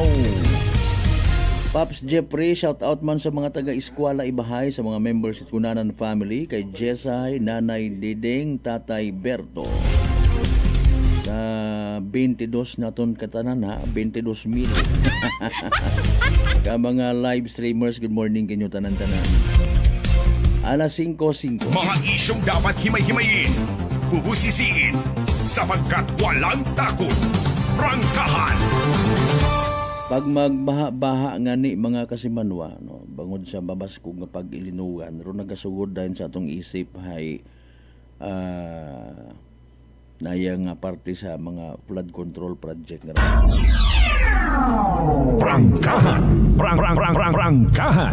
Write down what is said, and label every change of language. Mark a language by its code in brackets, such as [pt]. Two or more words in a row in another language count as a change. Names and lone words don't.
[akl] Pops Jeffrey, [en] shout out [akl] man sa mga taga-eskwela Ibahay, sa mga members si Kunanan family, kay Jessay, Nanay Diding, Tatay Berto. Sa 22 naton katanan ha, 22,000. Ka mga live streamers, [en] good morning [akl] kinyo tanan-tanan. Alas 5:05. [tl] Mga isyong dapat himay-himayin, bubusisiin, sapagkat walang takot. Prangkahan! [akl] Pag magbaha-baha nga ni mga kasimanwa, no, bangod sa babasko nga pag-ilinugan, ro nagasugod [tl] dahil sa [akl] atong isip ay nayang parte sa mga [en] flood control project [akl] nga. [tl] Prangkahan! Prangkahan!